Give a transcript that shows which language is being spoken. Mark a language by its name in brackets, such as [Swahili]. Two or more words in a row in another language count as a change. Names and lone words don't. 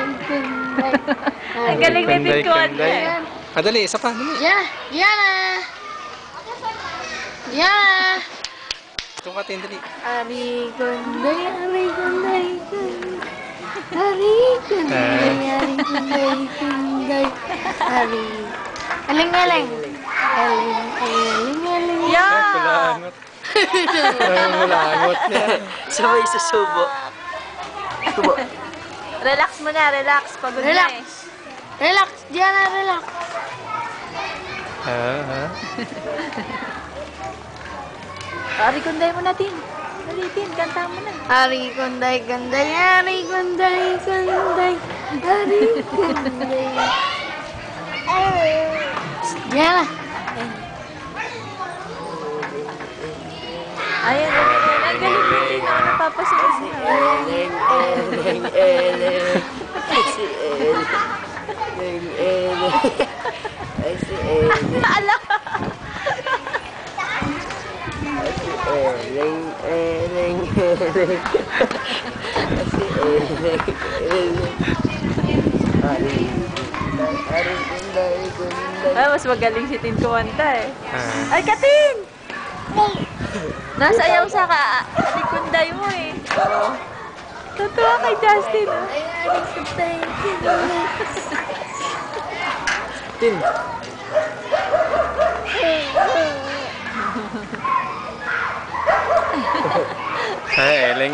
[Filipino] kunday. Ang galing ni Tin Conte. Dali, isa pa. Dali. Yana! Yana! Itong ka, Tin, dali. Ari kunday, ari kunday, kunday. Ari kunday, ari kunday, kunday. Ari. Aling-aling. Aling-aling. Yeah! Kulangot. Kulangot niya. Sabay sa subo. Subo. Relax mo na, relax. Pagod na eh. Relax, Diana, relax. Ari, kunday mo na, Tin. Dali, Tin, kanta mo na. Ari kunday, kunday, ari kunday, kunday. Ari kunday. Diana. Ayun, ang galing ni Tin. Ako napapasunod na. Eleng, eleng, eleng. Ay, si Eleng. Eleng, eleng. Ay, si Eleng. Ala! Ay, si Eleng, eleng, eleng. Ay, si Eleng, eleng. Ari, ari, kunday, kunday. Ay, mas magaling si Tin kumanta eh. Ay, Katin! Nasa ayaw sa ari kunday mo eh. Totoo kay Justin. Ay, ari kunday, Tin. Ay, eleng.